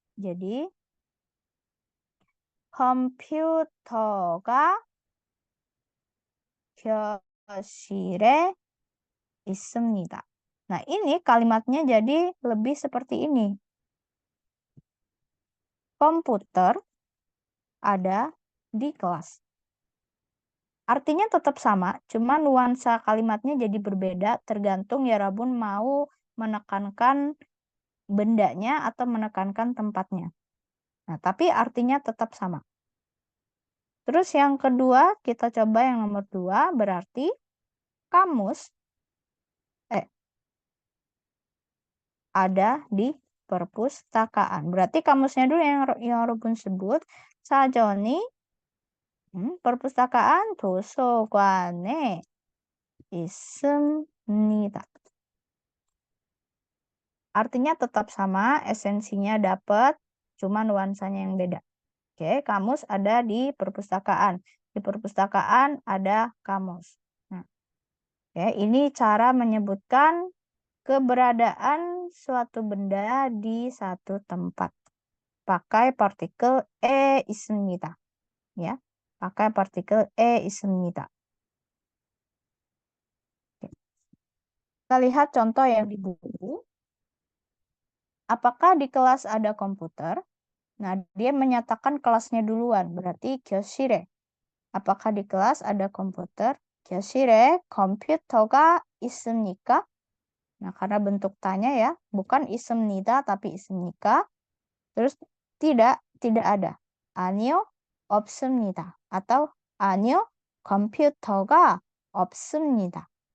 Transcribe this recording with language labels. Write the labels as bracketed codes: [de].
[id] Jadi, [ko] 컴퓨터가 교실에 있습니다. [id] Nah, ini kalimatnya jadi lebih seperti ini. Komputer ada di kelas. Artinya tetap sama, cuma nuansa kalimatnya jadi berbeda tergantung ya Rabun mau menekankan bendanya atau menekankan tempatnya. Nah, tapi artinya tetap sama. Terus yang kedua, kita coba yang nomor 2, berarti kamus ada di perpustakaan. Berarti kamusnya dulu yang Robun sebut. [ko] 사전이 perpustakaan 도서관에 있습니다. [id] Artinya tetap sama, esensinya dapat, cuma nuansanya yang beda. Oke, kamus ada di perpustakaan. Di perpustakaan ada kamus. Nah, oke, ini cara menyebutkan keberadaan suatu benda di satu tempat. Pakai partikel 있습니다. Ya, pakai partikel 있습니다. Oke. Kita lihat contoh yang di buku. Apakah di kelas ada komputer? Nah, dia menyatakan kelasnya duluan, berarti 교실에. Apakah di kelas ada komputer? [ko] 교실에 컴퓨터가 있습니까? [id] Nah, karena bentuk tanya ya, bukan 있습니다, tapi 있습니까? Terus tidak ada. [ko] 아니요, 없습니다. [id] Atau [ko] 아니요, 컴퓨터가 없습니다.